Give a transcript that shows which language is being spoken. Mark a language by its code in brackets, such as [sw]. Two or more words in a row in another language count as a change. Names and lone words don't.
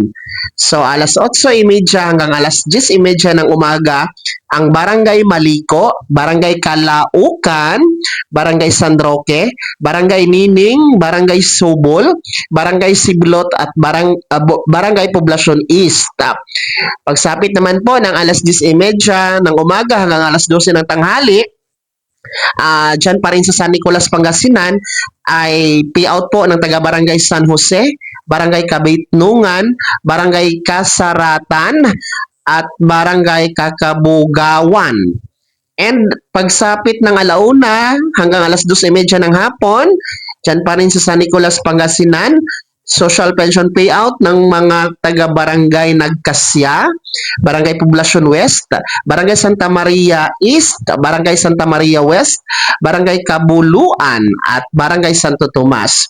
[tl] So, alas 8:30 hanggang alas 10:30 ng umaga, ang Barangay Maliko, Barangay Calaucan, Barangay San Roque, Barangay Nining, Barangay Subol, Barangay Siblot, at Barangay Poblacion East. Pagsapit naman po ng alas 10:30 ng umaga hanggang alas 12 ng tanghali, dyan pa rin sa San Nicolas, Pangasinan, ay payout po ng taga-barangay San Jose, Barangay Kabitnungan, Barangay Kasaratan, at Barangay Kakabugawan. And pagsapit ng alauna hanggang alas 2:30 ng hapon, dyan pa rin sa San Nicolas, Pangasinan, [en] social pension payout [tl] ng mga taga-barangay Nagkasya, Barangay Poblacion West, Barangay Santa Maria East, Barangay Santa Maria West, Barangay Kabuluan, at Barangay Santo Tomas.